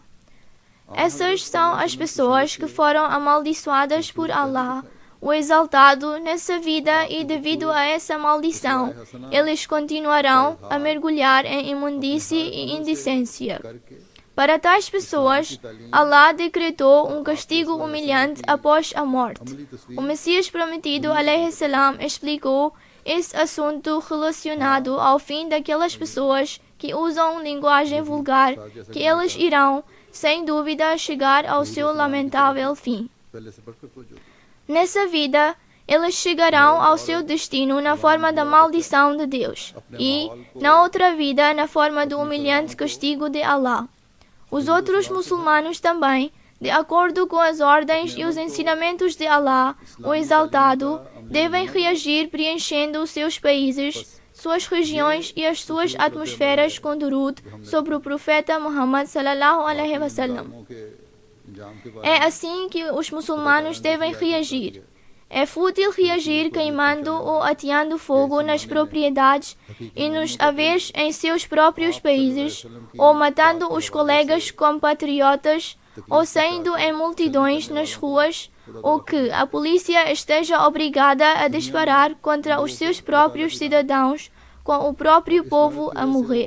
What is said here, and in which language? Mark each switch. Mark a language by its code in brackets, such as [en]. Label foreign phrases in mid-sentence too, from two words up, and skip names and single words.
[pt] Essas são as pessoas que foram amaldiçoadas por Allah, o Exaltado, nessa vida, e devido a essa maldição, eles continuarão a mergulhar em imundície e indecência. Para tais pessoas, Allah decretou um castigo humilhante após a morte. O Messias prometido, [ar] عليه السلام, [pt] explicou esse assunto relacionado ao fim daquelas pessoas que usam linguagem vulgar, que eles irão, sem dúvida, chegar ao seu lamentável fim. Nessa vida, eles chegarão ao seu destino na forma da maldição de Deus e, na outra vida, na forma do humilhante castigo de Allah. Os outros muçulmanos também, de acordo com as ordens e os ensinamentos de Allah, o Exaltado, devem reagir preenchendo os seus países, suas regiões e as suas atmosferas com durud sobre o profeta Muhammad [ar] صلى الله عليه وسلم. [pt] É assim que os muçulmanos devem reagir. É fútil reagir queimando ou ateando fogo nas propriedades e nos haveres em seus próprios países, ou matando os colegas compatriotas, ou saindo em multidões nas ruas, ou que a polícia esteja obrigada a disparar contra os seus próprios cidadãos, com o próprio povo a morrer.